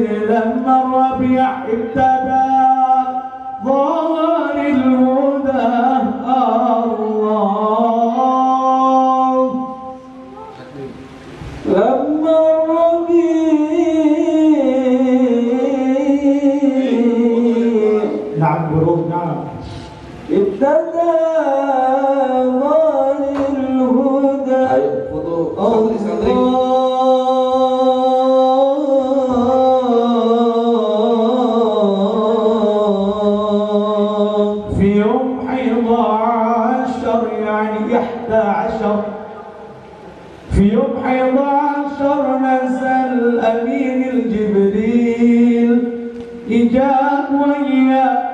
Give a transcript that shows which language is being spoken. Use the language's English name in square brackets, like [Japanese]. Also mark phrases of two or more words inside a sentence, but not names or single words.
[Arabic] لما الربيع ابتدى ظهر الهدى الله، لما الربيع نعم برود نعم ابتدى ظهر الهدى. [Indonesian] Ayo foto santri-santri. [Arabic] في يوم 11 يعني 11، في يوم 11 نزل أمين الجبريل، إجاب ويا